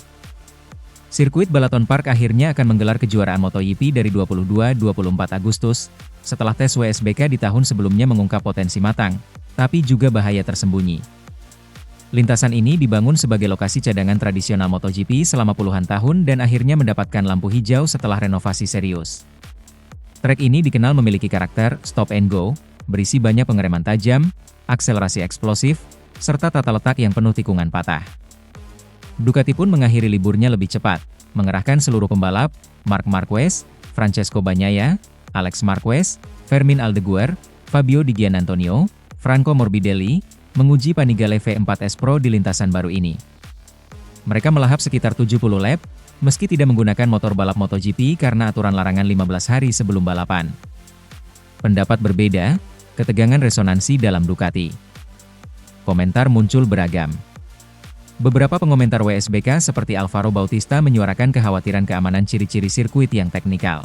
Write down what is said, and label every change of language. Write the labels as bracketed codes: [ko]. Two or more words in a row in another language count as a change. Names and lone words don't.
[id] Sirkuit Balaton Park akhirnya akan menggelar kejuaraan MotoGP dari 22-24 Agustus, setelah tes WSBK di tahun sebelumnya mengungkap potensi matang, tapi juga bahaya tersembunyi. Lintasan ini dibangun sebagai lokasi cadangan tradisional MotoGP selama puluhan tahun dan akhirnya mendapatkan lampu hijau setelah renovasi serius. Trek ini dikenal memiliki karakter [en] stop and go, [id] berisi banyak pengereman tajam, akselerasi eksplosif, serta tata letak yang penuh tikungan patah. Ducati pun mengakhiri liburnya lebih cepat, mengerahkan seluruh pembalap, Marc Marquez, Francesco Bagnaia, Alex Marquez, Fermin Aldeguer, Fabio Di Giannantonio, Franco Morbidelli, menguji Panigale V4S Pro di lintasan baru ini. Mereka melahap sekitar 70 lap, meski tidak menggunakan motor balap MotoGP karena aturan larangan 15 hari sebelum balapan. Pendapat berbeda, ketegangan resonansi dalam Ducati. Komentar muncul beragam. Beberapa pengomentar WSBK seperti Alvaro Bautista menyuarakan kekhawatiran keamanan ciri-ciri sirkuit yang teknikal.